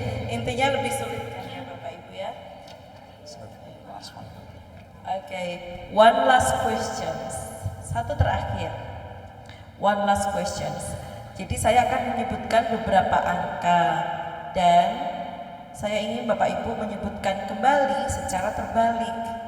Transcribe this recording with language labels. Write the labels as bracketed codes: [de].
[id] Intinya lebih sulit kan ya Bapak Ibu ya. [en] So, last one. Okay, one last questions. [id] Satu terakhir. [en] One last questions. [id] Jadi saya akan menyebutkan beberapa angka dan Saya ingin Bapak Ibu menyebutkan kembali secara terbalik.